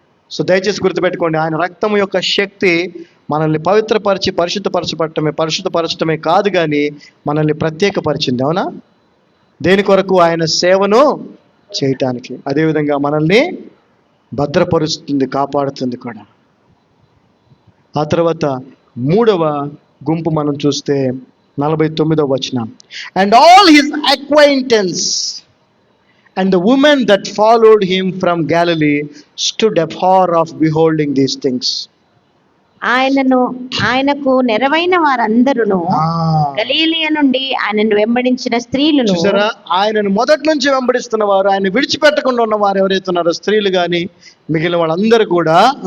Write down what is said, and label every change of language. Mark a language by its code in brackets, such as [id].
[te] So దయచేసి గుర్తుపెట్టుకోండి, ఆయన రక్తం యొక్క శక్తి మనల్ని పవిత్రపరిచి పరిశుద్ధపరచటమే కాదు, కానీ మనల్ని ప్రత్యేకపరిచింది. అవునా? దేని కొరకు? ఆయన సేవను చేయటానికి. అదేవిధంగా మనల్ని భద్రపరుస్తుంది, కాపాడుతుంది కూడా. ఆ తర్వాత 3వ గుంపు మనం చూస్తే 49వ వచనం, [en] And all his acquaintance and the women that followed him from Galilee stood afar of beholding these things. [te] ఆయనకు నెరవైన వారందరూ గలిలయ నుండి ఆయనను వెంబడించిన స్త్రీలను. చూసారా? ఆయనను మొదటి నుంచి వెంబడిస్తున్న వారు, ఆయన విడిచిపెట్టకుండా ఉన్న వారు ఎవరైతే ఉన్నారో, స్త్రీలు గాని మిగిలిన వాళ్ళందరూ కూడా